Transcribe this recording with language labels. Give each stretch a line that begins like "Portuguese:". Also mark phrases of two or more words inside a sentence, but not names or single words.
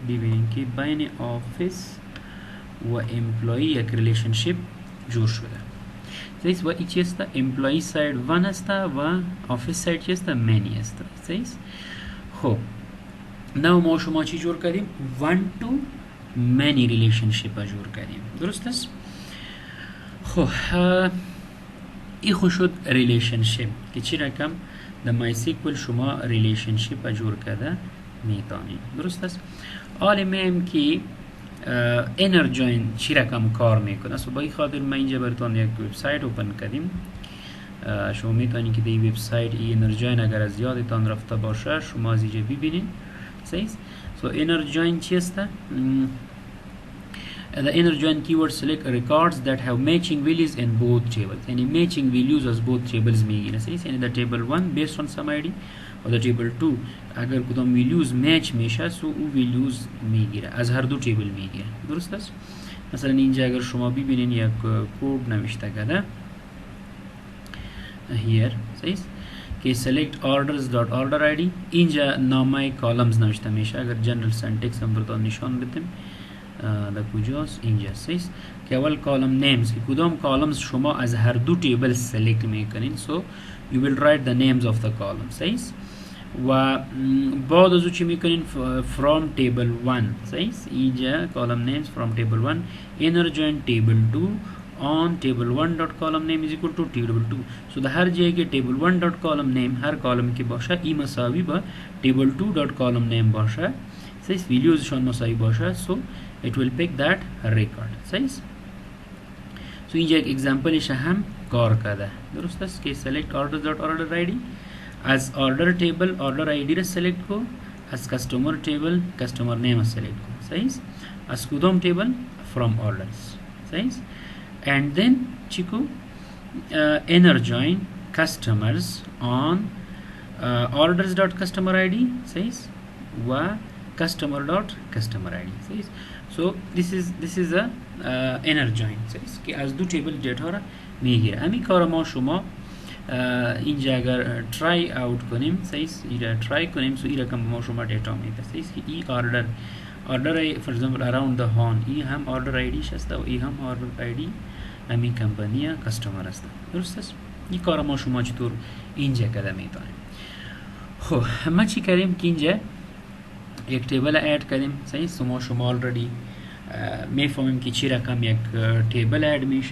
Persian: ببینیم که بین آفیس و امپلوی یک ریلیشنشیپ جور شده. صحیح. و این چیست؟ امپلوی ساید 1 است و آفیس ساید چیست؟ منی است. صحیح. خب نو ما شما چی جور کردیم؟
English: 1 to many relationship
Persian: جور کردیم. درست است. خب این خود شد ریلیشنشیپ که چی رقم در مای سیکوال شما ریلیشنشیپ جور کرده میتونید. درست است. حالا میم که
English: inner join
Persian: چی رقم کار میکنه. سو با این خاطر ما اینجا براتون یک وبسایت اوپن کردیم. شما میتونید که دی وبسایت
English: inner join
Persian: اگر از یادتان رفته باشه شما از اینجا ببینید. صحیح. سو
English: inner join
Persian: چی است؟
English: The inner join keyword select records that have matching values in both tables.
Persian: یعنی
English: matching values
Persian: از
English: both tables
Persian: میگیره. صحیح. یعنی
English: the table 1 based on some ID
Persian: و
English: the table 2
Persian: اگر کدام
English: values match
Persian: میشه سو او values میگیره، از هر دو table میگیره. درست است؟ مثلا اینجا اگر شما ببینید یک کد نوشته کرده here. صحیح. که
English: select orders dot order ID
Persian: اینجا نامه columns نوشته میشه. اگر
English: general syntax
Persian: هم براتون نشان بدیم در کجاست؟ اینجاست. صحیح. که اول
English: column names
Persian: که کدام کالمز شما از هر دو تیبل سلیکت میکنین سو
English: you will write the names of the column.
Persian: صحیح. و بعد از او چی میکنین؟
English: from table 1.
Persian: صحیح.
English: اینجا column names from table 1 inner join table 2 on table 1 dot column name is equal to table 2.
Persian: so در هر جایی که
English: table 1 dot column name
Persian: هر کالم که باشه ای مساوی با
English: table 2 dot column name
Persian: باشه. صحیح.
English: values
Persian: شان مساوی باشه
English: so it will pick that record.
Persian: صحیح. so اینجا یک exampleش هم کار کرده. درست است که
English: select order dot order id
Persian: از
English: order table order id
Persian: را select کو، از
English: customer table customer name
Persian: select کو. صحیح. از کدام table
English: from orders.
Persian: صحیح.
English: and then چیکو inner join customers on orders dot customer id.
Persian: صحیح.
English: و customer dot customer id.
Persian: صحیح.
English: so this is a inner join.
Persian: صحیح. که از دو تیبل دیتا را میگیره. همین کار ما شما اینجا اگر
English: try out
Persian: کنیم. صحیح. ایرا try کنیم سو این رقم ما شما دیتا میده. صحیح. که ای order for example around the horn ای هم
English: order id
Persian: است و ای هم
English: order id
Persian: همین
English: company customer
Persian: است. درست است؟ این کار ما شما چطور اینجا کده میتونیم. خب ما چی کردیم که اینجا یک تیبل اد کردیم. صحیح. سو شما آلردی میفهمیم که چی رقم یک تیبل اد میشه.